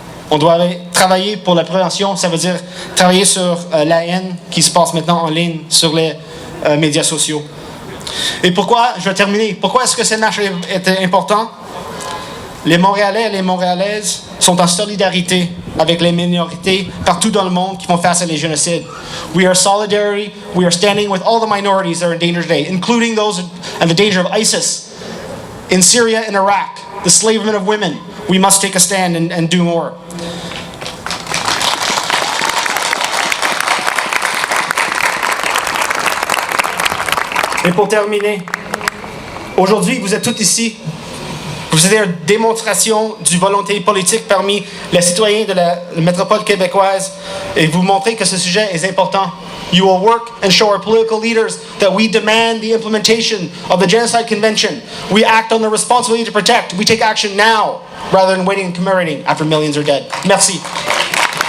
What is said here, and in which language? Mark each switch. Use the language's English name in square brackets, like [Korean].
[French] On doit travailler pour la prévention, ça veut dire travailler sur la haine qui se passe maintenant en ligne sur les médias sociaux. Et pourquoi, je vais terminer, pourquoi est-ce que cette marche est important? Les Montréalais et les Montréalaises sont en solidarité avec les minorités partout dans le monde qui font face à les génocides. [English] We are solidarity, we are standing with all the minorities that are in danger today, including those in the danger of ISIS, in Syria and Iraq, the enslavement of women. We must take a stand and do more. [French] Et pour terminer, aujourd'hui, vous êtes tous ici. Vous êtes une démonstration du volonté politique parmi les citoyens de la métropole québécoise et vous montrez que ce sujet est important. [English] You will work and show our political leaders that we demand the implementation of the Genocide Convention. We act on the responsibility to protect. We take action now rather than waiting and commemorating after millions are dead. Merci.